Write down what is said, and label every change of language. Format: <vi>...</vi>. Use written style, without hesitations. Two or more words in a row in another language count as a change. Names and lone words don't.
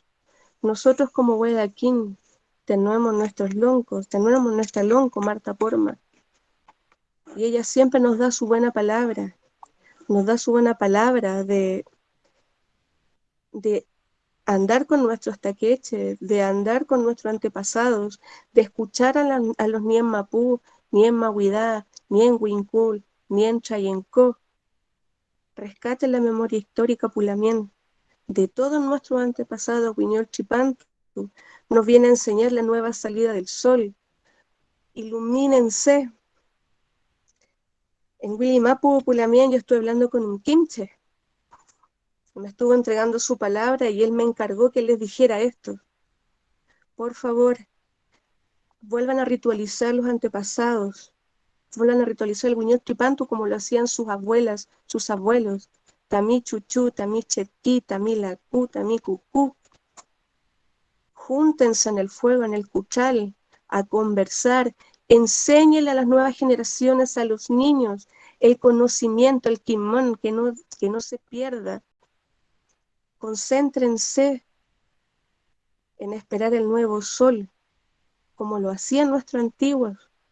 <es>Nosotros como Huedaquín tenemos nuestros loncos, tenemos nuestra lonco, Marta Porma, y ella siempre nos da su buena palabra, de andar con nuestros taqueches, de andar con nuestros antepasados, de escuchar a los</es> <arn>Nien Mapú, Nien Mahuidá, Nien Huincul, Nien Chayencó.</arn> <es>Rescaten la memoria histórica Pulamien de todos nuestros antepasados, Huiñol Chipantu, nos viene a enseñar la nueva salida del sol. Ilumínense. En Willimapu, Pulamien, yo estoy hablando con un quinche. Me estuvo entregando su palabra y él me encargó que les dijera esto. Por favor, vuelvan a ritualizar los antepasados. Vuelvan a ritualizar el Huiñol Chipantu como lo hacían sus abuelas, sus abuelos.</es> <arn>Tamí Chuchú, Tamí Chetí, Tamí Lacú, Tamí Cucú.</arn> <es>Júntense en el fuego, en el cuchal, a conversar. Enséñenle a las nuevas generaciones, a los niños, el conocimiento, el quimón, que no se pierda. Concéntrense en esperar el nuevo sol, como lo hacían nuestros antiguos.</es>